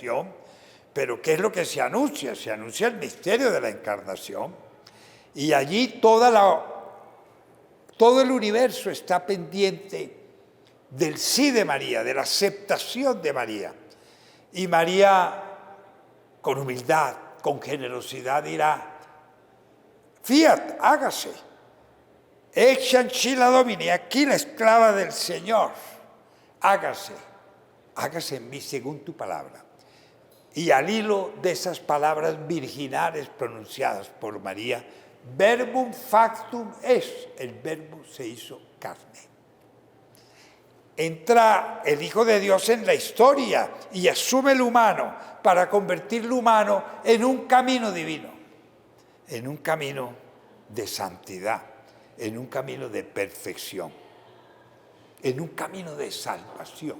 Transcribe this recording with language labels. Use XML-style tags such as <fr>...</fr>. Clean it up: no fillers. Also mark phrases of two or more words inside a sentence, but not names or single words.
<es>Pero ¿qué es lo que se anuncia? Se anuncia el misterio de la encarnación. Y allí todo el universo está pendiente del sí de María, de la aceptación de María. Y María, con humildad, con generosidad, dirá: fiat, hágase.</es> <la>Ex ancilla Domini,</la> <es>aquí la esclava del Señor. Hágase en mí según tu palabra. Y al hilo de esas palabras virginales pronunciadas por María,</es> <la>verbum factum es,</la> <es>el verbo se hizo carne. Entra el Hijo de Dios en la historia y asume el humano para convertir lo humano en un camino divino, en un camino de santidad, en un camino de perfección, en un camino de salvación.</es>